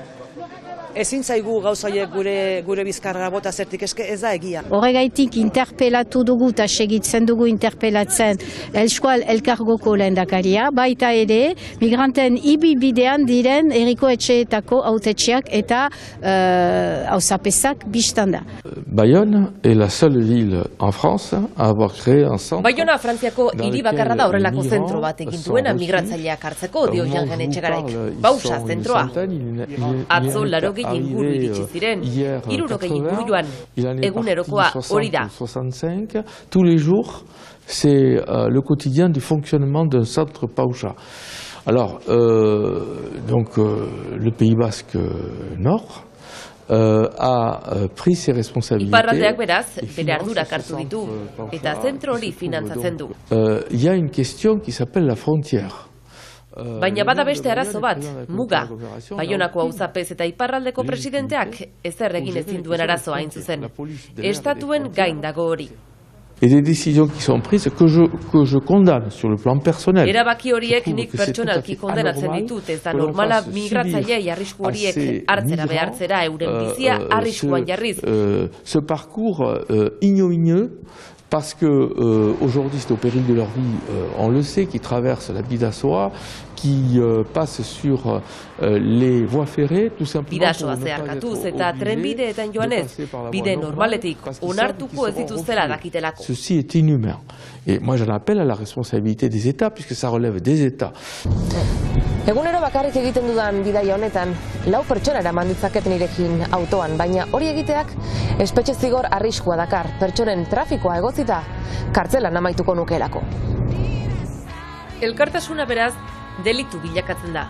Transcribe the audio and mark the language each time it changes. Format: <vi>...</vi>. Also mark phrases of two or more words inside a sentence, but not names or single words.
<eu>Ezin zaigu gauzaiek gure bizkarra bota zertik, eske ez da egia. Horregaitik interpelatu dugu eta segitzen dugu interpelatzen Euskal Elkargoko lehendakaria, baita ere migranten ibilbidean diren herriko etxeetako hautetxeak eta auzapesak bistan da.</eu> <fr>Bayonne est la seule ville en France à avoir créé un centre.</fr> <eu>Baiona Frantziako hiri bakarra da horrelako zentro bat egin duena migratzaileak hartzeko, dio Jan Etxegaraik. Bausa zentroa. Atzo 80 inguru iritsi ziren, 60 inguru joan, egunerokoa hori da.</eu> <fr>Tous les jours, c'est le quotidien du fonctionnement d'un centre Pausa. Alors, le Pays Basque Nord a pris ses responsabilités.</fr> <eu>Iparraldeak beraz, bere ardurak hartu ditu, eta zentro hori finantzatzen du.</eu> <fr>Il y a une question qui s'appelle la frontière.</fr> <eu>Baina bada beste arazo bat, muga. Baionako auzapez eta iparraldeko presidenteak ezer egin ezin duen arazoa hain zuzen. Estatuen gain dago hori.</eu> <fr>Et des décisions qui sont prises que je condamne sur le plan personnel.</fr> <eu>Erabaki horiek nik pertsonalki kondenatzen ditut, ez da normala migratzaileei arrisku horiek hartzera behartzera euren bizia arriskuan jarriz.</eu> <fr>Ce parcours ignominieux parce que aujourd'hui c'est au péril de leur vie, on le sait, qui traversent la Bidasoa, qui passent sur les voies ferrées, tout simplement</fr> <eu>Bidasoa zeharkatuz eta trenbideetan joanez, bide normaletik onartuko ez dituztela dakitelako.</eu> <fr>Ceci est inhumain. Et moi j'en appelle à la responsabilité des États, puisque ça relève des États.</fr> <eu>Egunero bakarrik egiten dudan bidaia honetan, 4 pertsona eraman ditzaket nirekin autoan, baina hori egiteak espetxe zigor arriskua dakar, pertsonen trafikoa egotzita, kartzelan amaituko nukeelako. Elkartasuna beraz, delitu bilakatzen da.</eu>